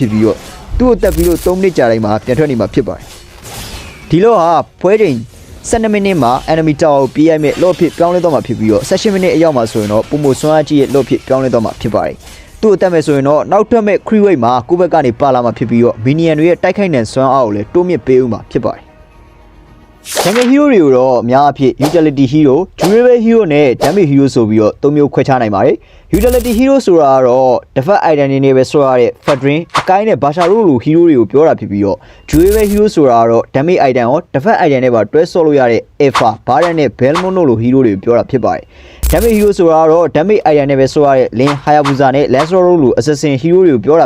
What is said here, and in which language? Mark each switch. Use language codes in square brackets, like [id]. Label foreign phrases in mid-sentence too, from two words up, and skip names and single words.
[my] ဖြစ်ပြီးတော့သူ့ကိုတက်ပြီးလို့3မိနစ်ကြာတိုင်းမှာပြန်ထွက်နေမှာဖြစ်ပါတယ်ဒီလောဟာပွဲချိန်12မိနစ်မှာ [en] enemy tower [my] ကိုပြေးရိုက်မဲ့လော့ဖြစ်ပြောင်းလဲတော့မှာဖြစ်ပြီးတော့18မိနစ်အရောက်မှာဆိုရင်တော့ပုံမစွမ်းအားကြီးရဲ့လော့ဖြစ်ပြောင်းလဲတော့မှာဖြစ်ပါတယ်သူ့အတက်မဲ့ဆိုရင်တော့နောက်ထွက်မဲ့ [en] free weight [my] မှာကိုယ့်ဘက်ကနေပါလာမှာဖြစ်ပြီးတော့ minion တွေရဲ့တိုက်ခိုက်နိုင်စွမ်းအားကိုလည်း တိုးမြင့်ပေးဦးမှာဖြစ်ပါတယ်။ [en] Jungle hero [my] တွေကိုတော့အများအဖြစ် [en] utility hero, durable hero [my] နဲ့ [en] damage hero [my] ဆိုပြီးတော့၃မျိုးခွဲခြားနိုင်ပါတယ်။ [en] utility hero [my] ဆိုတာကတော့ [en] defense item [my] တွေနဲ့ပဲဆွဲရတဲ့ Fadrin အကိုင်းနဲ့ Basha တို့လို hero တွေကိုပြောတာဖြစ်ပြီးတော့ [en] durable hero [my] ဆိုတာ ကတော့ [en] damage item [my] ရော [en] defense item [my] နဲ့ပါတွဲဆော့လို့ရတဲ့ Alpha, Baron နဲ့ Belmont တို့လို hero တွေကိုပြောတာဖြစ်ပါတယ်။ [en] damage hero [my] ဆိုတာကတော့ [en] damage item [my] နဲ့ပဲဆွဲရတဲ့ Lin, Hayabusa နဲ့ Lancelot တို့လို [en] assassin hero [my] တွေကိုပြောတာ